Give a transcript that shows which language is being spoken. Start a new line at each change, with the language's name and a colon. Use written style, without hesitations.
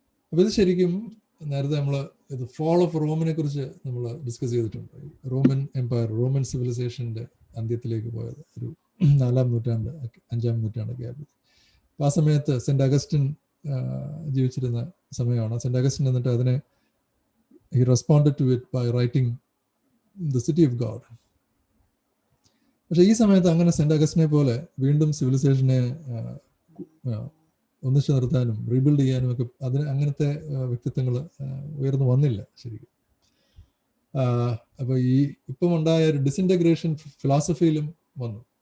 Malayalam: അപ്പോൾ ഇത് ശരിക്കും നേരത്തെ നമ്മൾ ഫാൾ ഓഫ് റോമിനെ കുറിച്ച് നമ്മൾ ഡിസ്കസ് ചെയ്തിട്ടുണ്ട്. റോമൻ എംപയർ, റോമൻ സിവിലൈസേഷൻ്റെ അന്ത്യത്തിലേക്ക് പോയത് ഒരു 4ാം നൂറ്റാണ്ട് 5ാം നൂറ്റാണ്ടൊക്കെ ആയിരുന്നു. അപ്പോൾ ആ സമയത്ത് സെൻറ്റ് അഗസ്റ്റിൻ ജീവിച്ചിരുന്ന സമയമാണ്.
English: Saint Augustine
Malayalam: എന്നിട്ട് അതിനെ
English: he responded to it by writing the city of God.
Malayalam: പക്ഷേ ഈ സമയത്ത് അങ്ങനെ സെൻറ്റ് അഗസ്റ്റിനെ പോലെ വീണ്ടും സിവിലൈസേഷനെ ഒന്നിച്ചു നിർത്താനും റീബിൽഡ് ചെയ്യാനും ഒക്കെ അങ്ങനത്തെ വ്യക്തിത്വങ്ങൾ ഉയർന്നു വന്നില്ല ശരിക്കും. അപ്പോൾ ഈ ഇപ്പം ഉണ്ടായ ഒരു ഡിസിൻറ്റഗ്രേഷൻ ഫിലോസഫിയിലും വന്നു.